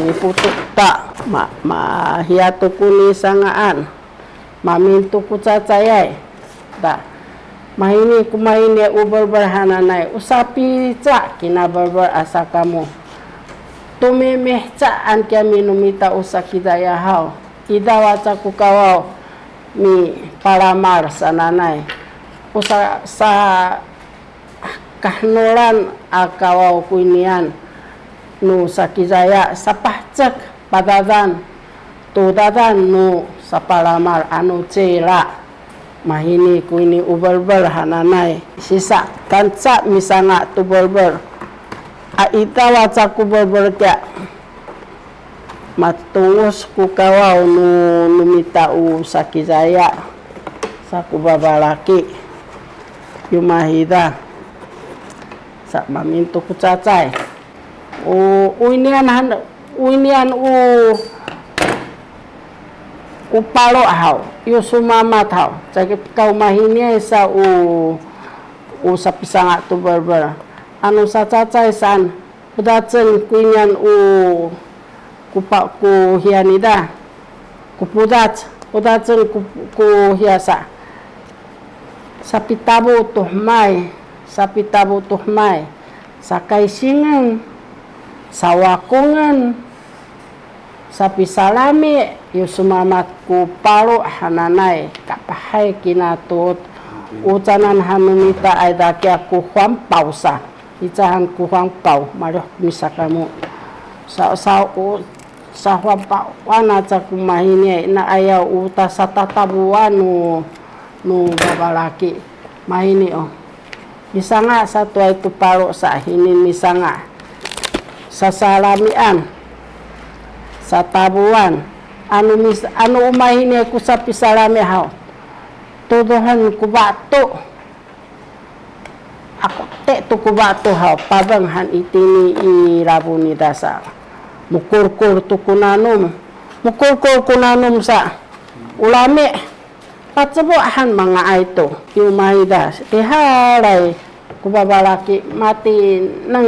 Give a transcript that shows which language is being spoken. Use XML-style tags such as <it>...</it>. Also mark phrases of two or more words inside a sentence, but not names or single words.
<szy>miputun ta hiatu kuni sangaan mamintu kucacayai da mahini kumaini uberber hananai usapi ca kina berber asa kamu tumimih ca an kya minumita usakidaya hau idawaca kukawau mi palamar sananai usa sa kahnulan akawaw kuinian nu sakizaya sapahcek padadan tudadan nu sa palamar anu cela mahini kuini uberber hananai sisa kanca misanga tu berber aita waca ku berber kya matungos ku kawaw nu mitau sakizaya sa kubabalaki yumahida sa mamintu ku cacai uinian palo hau yusumamat hau cakip kau mahini sa sa pisanga tu berber anu sa cacai san pedacen kuinian ku hianida ku pudacen ku hiasa sapi tabu tuhmai sakaisingan sawakungan sapi salami yusumamat ku palu hananai kapahai kinatut ucanan hamimita aidakia ku huam pausa icahan ku huam pau maruh bisa kamu sa huam pau wana caku mahini na ayaw uta sa tatabuan nu babalaki mahini bisa nga sa tuay tu palu sa hinin bisa nga sa salamian sa tabuan anu umahini ku sa pisalami hao tuduhan ku bato ako te tu ku bato hao pabanghan itini irabu ni dasa mukurkur tu kunanum sa ulami patsebuahan mga aito yumahida ihalay ku babalaki mati nang</szy>